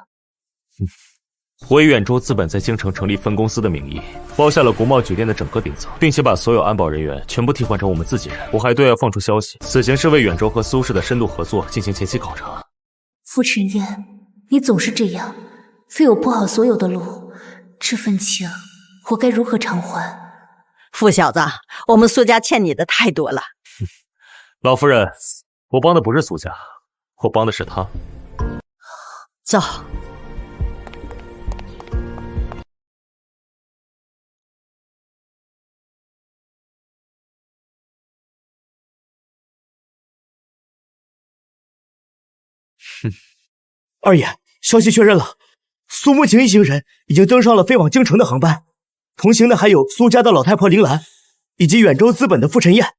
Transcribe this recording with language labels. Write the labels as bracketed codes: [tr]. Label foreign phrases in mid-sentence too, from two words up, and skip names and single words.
[zh] 我以遠州資本在京城成立分公司的名義，包下了國貿酒店的整個頂層，並且把所有安保人員全部替換成我們自己人。我還對外放出消息，此行是為遠州和蘇氏的深度合作進行前期考察。傅晨燕，你總是這樣，非我鋪好所有的路，這份情我該如何償還？傅小子，我們蘇家欠你的太多了。老夫人，我幫的不是蘇家，我幫的是他。走。二爷，消息確認了，蘇慕晴一行人已經登上了飛往京城的航班，同行的還有蘇家的老太婆林蘭，以及遠州資本的傅晨燕。